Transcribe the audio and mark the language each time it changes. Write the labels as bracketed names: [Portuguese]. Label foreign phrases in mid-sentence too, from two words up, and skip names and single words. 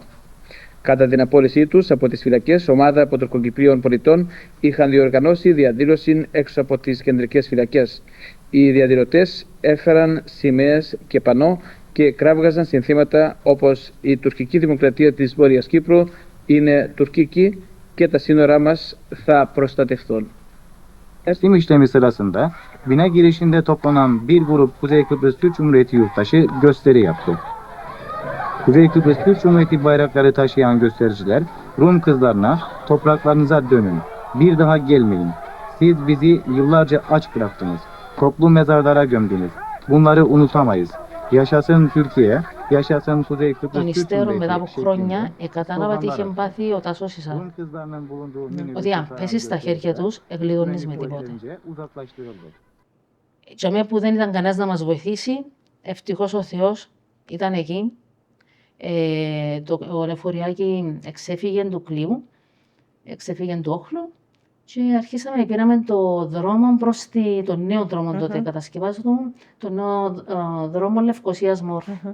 [Greek] Κατά την απόλυσή τους από τις φυλακές, ομάδα από τουρκοκυπρίων πολιτών είχαν διοργανώσει διαδήλωση έξω από τις κεντρικές φυλακές. Οι διαδηλωτές έφεραν σημαίες και πανό και κράβγαζαν συνθήματα όπως «Η τουρκική δημοκρατία της Βόρειας Κύπρου είναι τουρκική και τα σύνορά μας θα προστατευτούν». [Turkish] Teslim işlemi sırasında bina girişinde toplanan bir grup Kuzey Kıbrıs Türk Cumhuriyeti yurttaşı gösteri yaptı. Kuzey Kıbrıs Türk Cumhuriyeti bayrakları taşıyan göstericiler Rum kızlarına topraklarınıza dönün, bir daha gelmeyin. Siz bizi yıllarca aç bıraktınız, toplu mezarlara gömdünüz. Bunları unutamayız. Yaşasın Türkiye, yaşasın Kuzey Kıbrıs [Greek] Των Türk υστέρων μετά από Cumhuriyeti χρόνια κατάλαβα τι είχε πάθει ο Τάσος Ισά. Ότι αν πέσεις στα χέρια τους, εγκλειδώνεις με τίποτε. Και αμέ που δεν ήταν κανένας να μας βοηθήσει, ευτυχώς ο Θεός ήταν εκεί. Το λεωφοριάκι εξέφυγε του κλειού, εξέφυγε του όχλου και αρχίσαμε, πήραμε το δρόμο προς τον νέο δρόμο τότε κατασκευάζονταν, τον νέο δρόμο Λευκοσίας Μόρφου.